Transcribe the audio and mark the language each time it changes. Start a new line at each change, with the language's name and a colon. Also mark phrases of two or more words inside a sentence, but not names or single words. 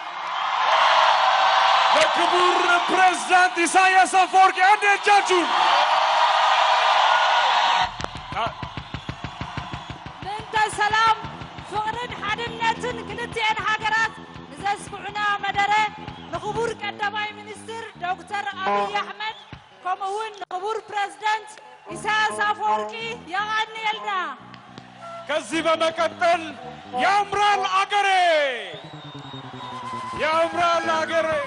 Amharic: ለክቡር ፕሬዝዳንት ኢሳያስ አፈወርቂ አንድ እጃችሁን
Tigrinya: ምንተ ሰላም ፍቅርን ሓድነትን ክልቲአን ሃገራት ንዘስኩዑና መደረ ንክቡር ቀዳማይ ሚኒስትር ዶክተር አብይ አህመድ ከምኡውን ንክቡር ፕሬዝዳንት ኢሳያስ አፈወርቂ የቀኒየልና።
Amharic: ከዚህ በመቀጠል ያምራል አገሬ ያምራል አገሬ